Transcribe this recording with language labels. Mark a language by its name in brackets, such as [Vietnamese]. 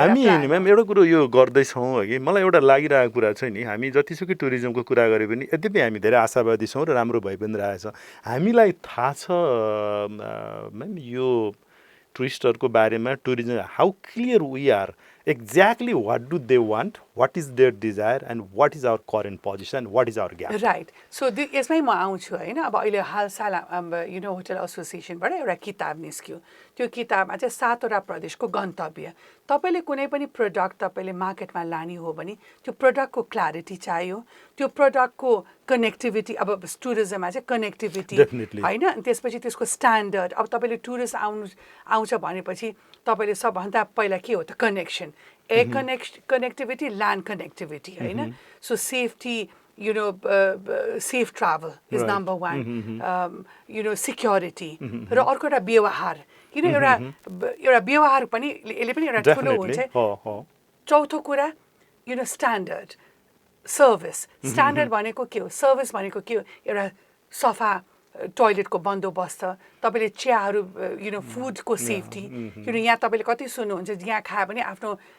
[Nepali] हामी म्याम एउटा कुरो यो गर्दैछौँ कि मलाई एउटा लागिरहेको कुरा चाहिँ नि हामी जतिसुकै टुरिज्मको कुरा गरे पनि यद्यपि हामी धेरै आशावादी छौँ र राम्रो भइ पनि रहेछ हामीलाई थाहा छ म्याम यो टुरिस्टहरूको बारेमा tourism [English] How clear we are exactly what do they want, what is their desire, and what is our current position, what is our gap. Right. [Nepali] So यसमै म आउँछु हैन अब अहिले हालसाल होटल एसोसिएसनबाट एउटा किताब निस्क्यो त्यो किताबमा चाहिँ 7वटा प्रदेशको गन्तव्य तपाईले कुनै पनि प्रोडक्ट तपाईले मार्केटमा लाने हो भने त्यो प्रोडक्टको क्ल्यारिटी चाहियो त्यो प्रोडक्टको कनेक्टिभिटी अब टुरिज्ममा चाहिँ कनेक्टिभिटी हैन अनि त्यसपछि त्यसको स्ट्यान्डर्ड अब तपाईले टुरिस्ट आउँछ भनेपछि तपाईले सबभन्दा पहिला के हो त connection [English] air connectivity, land connectivity, right? So safety, safe travel is number one. Security. [Nepali] र अर्को एउटा व्यवहार किन एउटा व्यवहार पनि यसले पनि एउटा ठुलो हुन्छ चौथो कुरा स्ट्यान्डर्ड सर्भिस स्ट्यान्डर्ड भनेको के हो सर्भिस भनेको के हो एउटा सफा टोयलेटको बन्दोबस्त तपाईले चियाहरू फुडको सेफ्टी यहाँ तपाईले कति सुन्नुहुन्छ यहाँ खायो भने आफ्नो